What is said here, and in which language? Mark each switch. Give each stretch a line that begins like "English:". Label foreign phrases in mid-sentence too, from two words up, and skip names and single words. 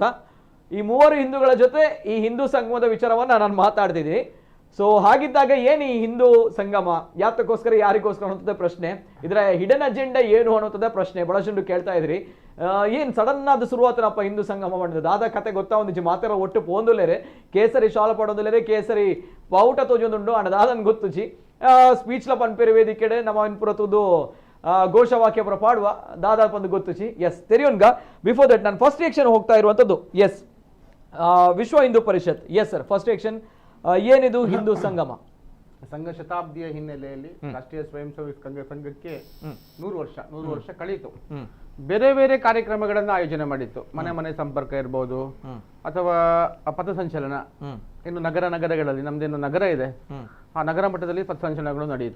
Kannada: ಈ 3 ಹಿಂದೂಗಳ ಜೊತೆ ಈ ಹಿಂದೂ ಸಂಗಮದ ವಿಚಾರವನ್ನ ನಾನು ಮಾತಾಡ್ತಿದ್ದೀನಿ. ಸೊ ಹಾಗಿದ್ದಾಗ ಏನು ಈ ಹಿಂದೂ ಸಂಗಮ, ಯಾತಕ್ಕೋಸ್ಕರ, ಯಾರಿಗೋಸ್ಕರ ಅನ್ನೋಂಥದ್ದೇ ಪ್ರಶ್ನೆ. ಇದರ
English: hidden agenda
Kannada: ಏನು ಅನ್ನೋಂಥದ್ದೇ ಪ್ರಶ್ನೆ. ಬಹಳಷ್ಟು ಕೇಳ್ತಾ ಇದ್ರಿ, ಏನು ಸಡನ್ ಆದ ಶುರುವಾತನಪ್ಪ ಹಿಂದೂ ಸಂಗಮ ಮಾಡಿದ್ದು.
Tulu: ದಾದ ಕತೆ ಗೊತ್ತಾ, ಒಂದು ಮಾತಾರ ಒಟ್ಟು ಪೋಂದುಲೇರೆ ಕೇಸರಿ ಶಾಲ ಪಡೋದಿಲ್ಲರೆ ಕೇಸರಿ ಪೌಟ ತೋಜೊಂದುಂಡು ಅಣ್ಣ ದಾದನ್ ಗೊತ್ತುಚಿ ಸ್ಪೀಚ್ಲ ಪನ್ಪೇರಿ ವೇದಿಕೆಡೆ ನಮ್ಮ ಇನ್ಪುರತುದು ಘೋಷವಾಕ್ಯ ಪಾಡುವ ದಾದಾ ಪಂದು ಗೊತ್ತುಚಿ.
Kannada: ಎಸ್ ತೆರಿಯೋನ್ಗ
English: before that
Kannada: ನಾನು
English: first reaction
Kannada: ಹೋಗ್ತಾ ಇರುವಂಥದ್ದು. ಎಸ್, ವಿಶ್ವ ಹಿಂದೂ ಪರಿಷತ್,
English: yes sir, first action
Kannada: ಏನಿದು ಹಿಂದೂ ಸಂಗಮ? ಸಂಘ ಶತಾಬ್ದಿಯ ಹಿನ್ನೆಲೆಯಲ್ಲಿ ರಾಷ್ಟ್ರೀಯ ಸ್ವಯಂ ಸೇವಕ ಸಂಘಕ್ಕೆ 100 ವರ್ಷ ಕಳೀತು. ಬೇರೆ ಬೇರೆ ಕಾರ್ಯಕ್ರಮಗಳನ್ನ ಆಯೋಜನೆ ಮಾಡಿತ್ತು. ಮನೆ ಮನೆ ಸಂಪರ್ಕ ಇರ್ಬೋದು, ಅಥವಾ ಪಥಸಂಚಲನ, ಇನ್ನು ನಗರಗಳಲ್ಲಿ ನಮ್ದೇನು ನಗರ ಇದೆ ಆ ನಗರ ಮಟ್ಟದಲ್ಲಿ ಪಥಸಂಚಲನಗಳು ನಡೆಯಿತು.